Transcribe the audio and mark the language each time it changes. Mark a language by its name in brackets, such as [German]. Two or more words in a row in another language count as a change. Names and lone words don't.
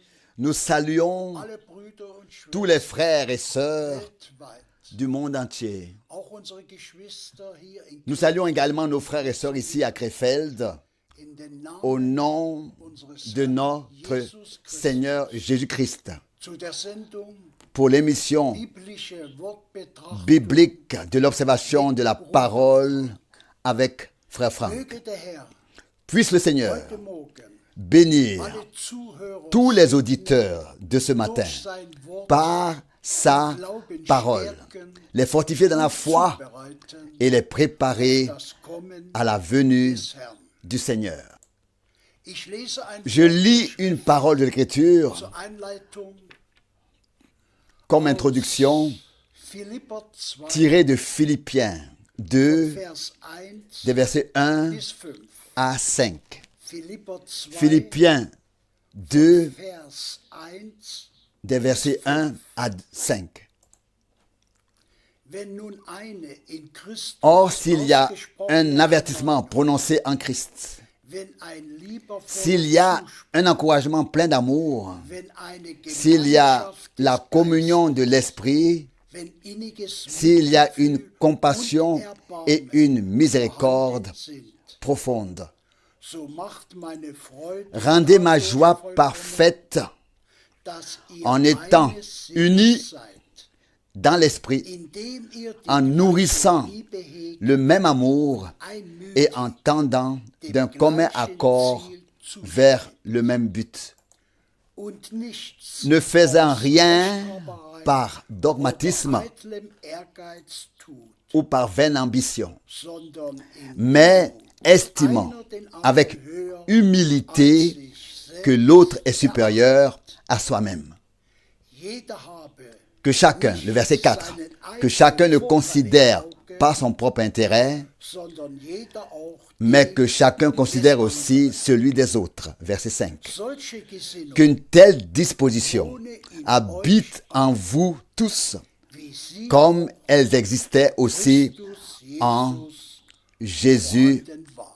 [French] Nous saluons [German] alle Brüder und [French] tous [German] Schwestern [French] les frères et sœurs [German] weltweit, [French] du monde entier. [German] auch unsere Geschwister hier in [French] Nous saluons également nos frères et sœurs ici à Krefeld [German] in den [French] au [German] Namen [French] nom [German] unseres [French] de [German] Herrn [French] notre [German] Jesus Christus [French] Seigneur Jésus-Christ [German] zu der Sendung [French] pour l'émission [German] biblische Wortbetrachtung. [French] biblique de l'observation de la parole avec Frère Franck. [German] Möge der Herr [French] Puisse le Seigneur [German] heute Morgen [French] bénir [German] alle Zuhörer [French] tous les auditeurs de ce matin [German] durch sein Wort [French] par sa parole, les fortifier dans la foi [German] zubereiten, [French] et les préparer [German] das Kommen [French] à la venue [German] des Herrn. [French] du Seigneur. [German] Ich lese ein [French] Je lis une parole de l'Écriture [German] zur Einleitung [French] comme introduction [German] Philipper 2, [French] tirée de Philippiens 2, [German] Vers 1 [French] des versets 1 [German] bis 5. [French] à 5. [German] Philipper 2, [French] Philippiens 2, [German] Vers 1. [French] des versets 1 à 5. [German] Wenn nun eine in Christus [French] Or, s'il y a [German] ausgesprochene [French] un avertissement prononcé en Christ, [German] wenn ein liebevoller [French] s'il y a [German] Zuspruch, [French] un encouragement plein d'amour, [German] wenn eine [French] s'il y a [German] Gemeinschaft [French] la [German] des [French] communion de l'Esprit, [German] Geistes, wenn inniges [French] s'il y a une [German] Mitgefühl [French] compassion [German] und Erbarmen [French] et une miséricorde [German] vorhanden sind, [French] profonde, [German] so macht meine Freude [French] rendez ma [German] dadurch [French] joie [German] vollkommen, [French] parfaite [German] dass ihr [French] en étant [German] eines Sinnes [French] unis [German] seid, [French] dans l'Esprit, [German] indem ihr die [French] en nourrissant [German] gleiche Liebe hegt, [French] le même amour [German] einmütig [French] et en tendant d'un commun accord [German] Ziel zu [French] vers le même but, [German] und nichts [French] ne faisant [German] aus [French] rien [German] Rechthaberei [French] par [German] oder [French] dogmatisme [German] eitlem Ehrgeiz tut, [French] ou par vaine ambition, [German] sondern in [French] mais [German] Demut [French] estimant [German] einer den anderen [French] avec [German] höher als [French] humilité [German] sich selbst. [French] que l'autre est supérieur à soi-même. [German] Jeder habe [French] Que chacun, le verset 4, que chacun ne considère pas son propre intérêt, [German] sondern jeder auch [French] mais que chacun considère aussi celui des autres. Verset 5. [German] solche Gesinnung, [French] Qu'une telle disposition habite en vous tous, [German] wie sie [French] comme elles existaient aussi [German] Christus [French] en [German] Jesus [French] Jésus-Christ. [German] vorhanden war.